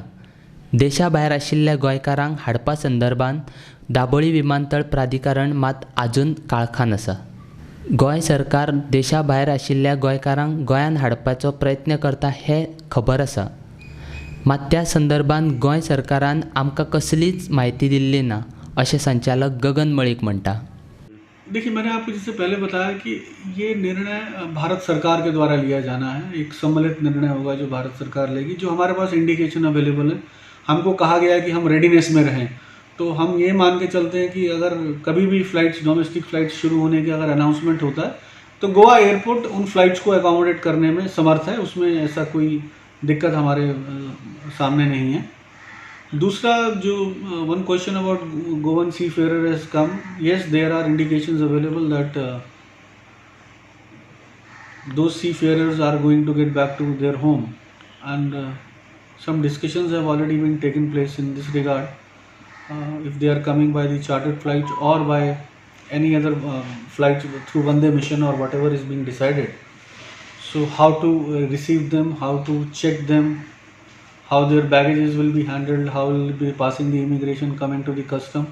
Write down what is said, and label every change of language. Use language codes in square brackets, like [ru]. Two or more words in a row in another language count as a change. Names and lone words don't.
[kok] देशा भायर आशिल्ल्या गोंयकारांक हाडपा संदर्भात दाबोळी विमानतळ प्राधिकरण मात आजून काळखान आसा. गोंय सरकार देशा भायर आशिल्ल्या गोंयकारांक गोंयांत हाडपाचो प्रयत्न करता हें खबर आसा. मात त्या संदर्भात गोंय सरकारान आमकां कसलीच म्हायती दिल्ली ना, अशें संचालक गगन मळीक म्हणटा. [hi] देखिए, मैंने आपको जिससे पहले बताया कि ये निर्णय भारत सरकार के द्वारा लिया जाना है. एक सम्मिलित निर्णय होगा जो भारत सरकार लेगी. जो हमारे पास [en] indication available [hi] है, हमको कहा गया है कि हम रेडीनेस में रहें. तो हम ये मान के चलते हैं कि अगर कभी भी फ्लाइट्स, [en] domestic flights [hi] शुरू होने के अगर अनाउंसमेंट होता है तो गोवा एयरपोर्ट उन फ्लाइट्स को अकोमोडेट करने में समर्थ है. उसमें ऐसा कोई दिक्कत हमारे सामने नहीं है. दूसरा, जो [en] one question about Goan seafarer has come, yes there are indications available that those seafarers are going to get back to their home, and some discussions have already been taken place in this regard. If they are coming by the chartered flight or by any other flight through Vande mission or whatever is being decided, so how to receive them, how to check them, how their baggages will be handled, how will be passing the immigration, coming to the custom.